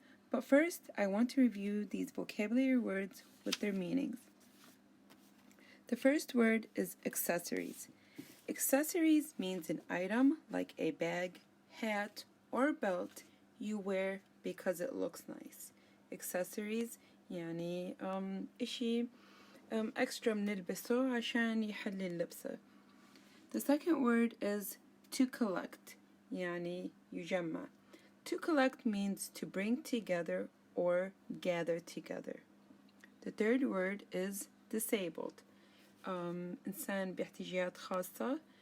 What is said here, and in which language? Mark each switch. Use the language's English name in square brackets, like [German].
[English] But first, I want to review these vocabulary words with their meanings. The first word is accessories. Accessories means an item like a bag, hat, or belt you wear because it looks nice. [Arabic] Accessories يعني إشي extra بنلبسه عشان يحلي اللبسة. [English] The second word is to collect [Arabic] يعني يجمع. [English] To collect means to bring together or gather together. The third word is disabled. [Arabic] إنسان باحتياجات خاصة.